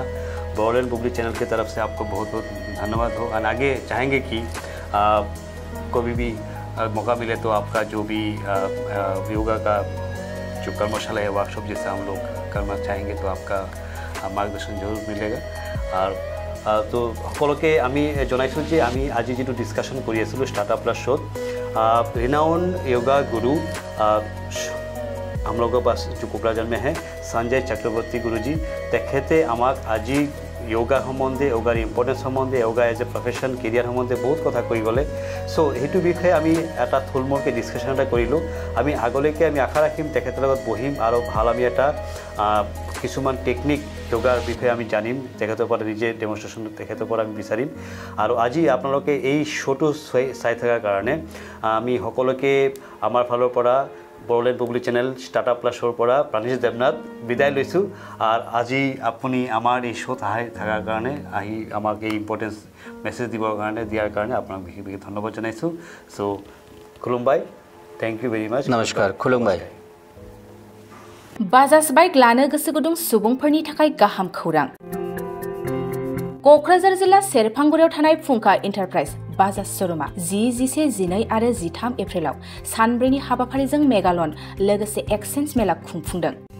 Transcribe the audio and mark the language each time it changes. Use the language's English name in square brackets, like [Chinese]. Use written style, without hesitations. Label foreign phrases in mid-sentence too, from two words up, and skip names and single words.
[Hindi] ब्रॉडबैंड बुबली चैनल की तरफ से आपको बहुत बहुत धन्यवाद हो। और आगे चाहेंगे कि कभी भी मौका मिले तो आपका जो भी योगा का जो कर्मशाला है, वर्कशॉप जैसा हम लोग करना चाहेंगे, तो आपका मार्गदर्शन जरूर मिलेगा। और तो [Assamese] সকলকে আমি জনাইছোঁ যে আমি আজি যেটো ডিছকাশ্যন কৰি আছিলোঁ ষ্টাৰ্টআপ প্লাছ শ্ব'ত, [Hindi] रिनाउन योगा गुरु हम लोगों पास जो कोकराझार में है संजय चक्रवर्ती गुरुजी, [Assamese] তেখেতে আমাক আজি যোগা সম্বন্ধে, যোগাৰ ইম্পৰ্টেন্স সম্বন্ধে, [English] yoga as a profession career [Assamese] সম্বন্ধে বহুত কথা কৈ গ'ল। सो সেইটো বিষয়ে আমি এটা থুলমূলকৈ ডিছকাশ্যন এটা কৰিলোঁ। আমি আগলৈকে আমি আশা ৰাখিম তেখেতৰ লগত বহিম আৰু ভাল আমি এটা কিছুমান টেকনিক যোগাৰ বিষয়ে আমি জানিম, তেখেতৰ পৰা নিজে ডেমনষ্ট্ৰেশ্যন তেখেতৰ পৰা আমি বিচাৰিম। আৰু আজি আপোনালোকে এই শ্ব'টো চাই থকাৰ কাৰণে আমি সকলোকে আমাৰ ফালৰ পৰা ব্ৰডবেণ্ড বুবলি চেনেল ষ্টাৰ্টআপ প্লাছ শ্ব'ৰ পৰা প্ৰাণীশ দেৱনাথ বিদায় লৈছোঁ। আৰু আজি আপুনি আমাৰ এই শ্ব'ত থকাৰ কাৰণে, আহি আমাক এই ইম্পৰ্টেঞ্চ মেছেজ দিয়াৰ কাৰণে আপোনাক বিশেষ বিশেষ ধন্যবাদ জনাইছোঁ। [English] চ' খুলুমবাই, thank you very much. [Hindi] नमस्कार, खुलुमबाय। [Bodo] बाजाज बाइक लानो गोसो गुदुं सुबुंफोरनि थाखाय गाहाम खौरां। क'क्राझार जिल्ला सेरफांगुरियाव थानाय फुंखा एन्टारप्राइज बाजाज शोरूमा 10, 11, 12 आरो 13 एप्रिलाव सानब्रैनि हाबाफारिजों मेगालन लोगोसे एक्सचेन्ज मेला खुंफुंदों।